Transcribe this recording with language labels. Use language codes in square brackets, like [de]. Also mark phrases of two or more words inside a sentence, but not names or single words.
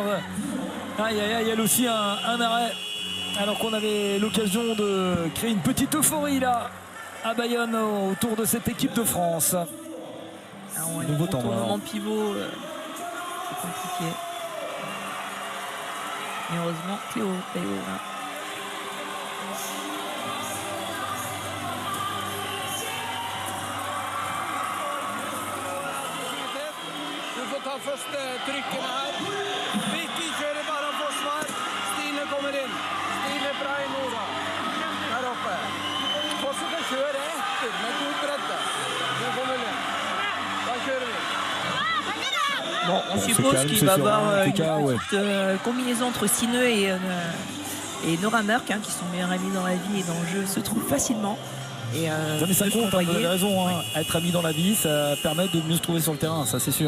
[fr] Aïe, aïe, aïe, elle aussi un arrêt. Alors qu'on avait l'occasion de créer une petite euphorie là à Bayonne autour de cette équipe de France. Nouveau temps mort. Pivot, c'est compliqué. Et heureusement, Cléo là. [sv] Först trycken här. Vicky kör bara försvar. Stine kommer in. Stine bra i Nora. Här uppe. Fortsätter köra efter med god bredde. Nu kommer in. Då kör vi. [fr] Bon, on suppose qu'il va y avoir une petite combinaison entre Stine et Nora Mørk, hein, qui sont meilleures amies dans la vie et dans le jeu, se trouvent facilement. Et mais ça compte, vous avez raison, hein. Être ami dans la vie, ça permet de mieux se trouver sur le terrain, ça c'est sûr.